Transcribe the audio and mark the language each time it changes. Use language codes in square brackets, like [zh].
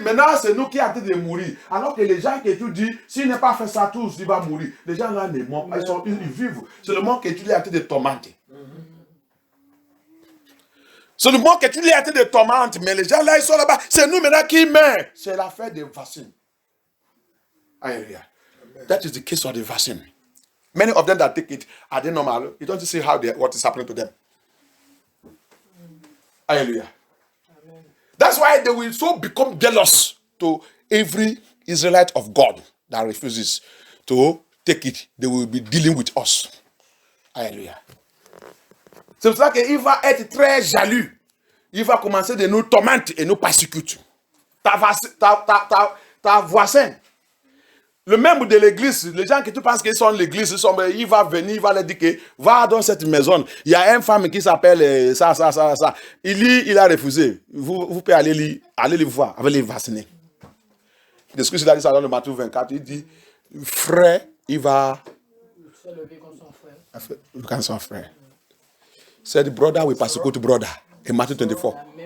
[fr] Maintenant, c'est nous qui avons de mourir. Alors que les gens qui étudient, s'il n'est pas fait ça tous, il va mourir. Les gens là ne mentent pas, ils vivent. C'est le monde qui étudie en train de tourmenter. C'est le monde qui étudie en train de tourmenter, mais les gens là, ils sont là-bas. C'est nous maintenant qui meurent. C'est l'affaire des vaccins. [en] Hallelujah. That is the case of the vaccine. Many of them that take it, are they normal? You don't see how what is happening to them. Hallelujah. Amen. That's why they will so become jealous to every Israelite of God that refuses to take it. They will be dealing with us. [fr] Alléluia. C'est pour ça qu'il va être très jaloux. Il va commencer de nous tourmenter et nous persécuter. Ta voisin. Le membre de l'église, les gens qui tu penses qu'ils sont l'église, il va venir, il va leur dire que va dans cette maison. Il y a une femme qui s'appelle ça. Il a refusé. Vous pouvez aller le voir, avec les vaccinés. De ce que il a dit ça dans le Matthieu 24, il dit, frère, il va se lever comme son frère. [en] Said brother will persecute brother. In Matthew 24.